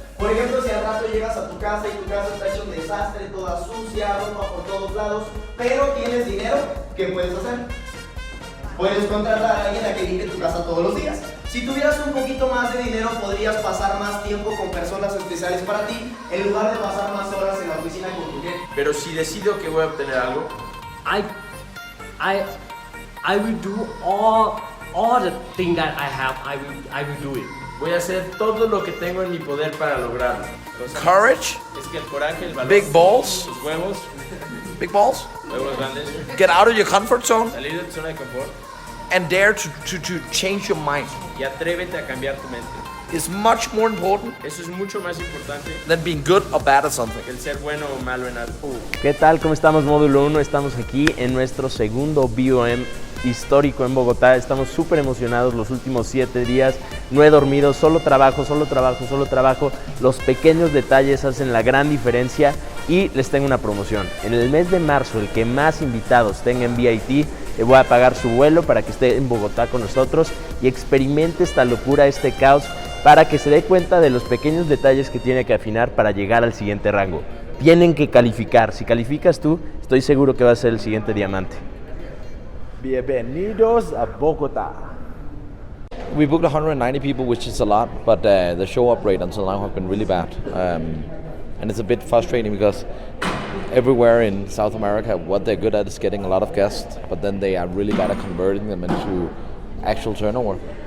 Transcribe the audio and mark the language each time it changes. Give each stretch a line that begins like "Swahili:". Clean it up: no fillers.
Spanish: Por ejemplo, si al rato llegas a tu casa y tu casa está hecho un desastre, toda sucia, ropa por todos lados, pero tienes dinero, ¿qué puedes hacer? Puedes contratar a alguien a que limpie tu casa todos los días. Si tuvieras un poquito más de dinero, podrías pasar más tiempo con personas especiales para ti, en lugar de pasar más horas en la oficina con tu jefe. Pero si decido que voy a obtener algo,
English: I will do all the thing that I have. I will do it.
Spanish: voy a hacer todo lo que tengo en mi poder para lograrlo. Entonces,
English: Courage,
Spanish: es que el coraje, el valor,
English: big balls,
Spanish: los huevos huevos, grandes,
English: get out of your comfort zone
Spanish: salir de tu zona de confort
English: and dare to change your mind.
Spanish: y atrévete a cambiar tu mente.
English: It's much more important
Spanish: Eso es mucho más importante
English: than being good or bad at something.
Spanish: que el ser bueno o malo en algo. ¿Qué tal? ¿Cómo estamos, Módulo 1? Estamos aquí en nuestro segundo BOM histórico en Bogotá. Estamos súper emocionados los últimos 7 días. No he dormido, solo trabajo, solo trabajo, solo trabajo. Los pequeños detalles hacen la gran diferencia y les tengo una promoción. En el mes de marzo, el que más invitados tenga en VIT, le voy a pagar su vuelo para que esté en Bogotá con nosotros y experimente esta locura, este caos, para que se dé cuenta de los pequeños detalles que tiene que afinar para llegar al siguiente rango. Tienen que calificar. Si calificas tú, estoy seguro que va a ser el siguiente diamante. Bienvenidos a Bogotá.
English: We booked 190 people, which is a lot, but the show-up rate until now have been really bad. And it's a bit frustrating because everywhere in South America, what they're good at is getting a lot of guests, but then they are really bad at converting them into actual turnover.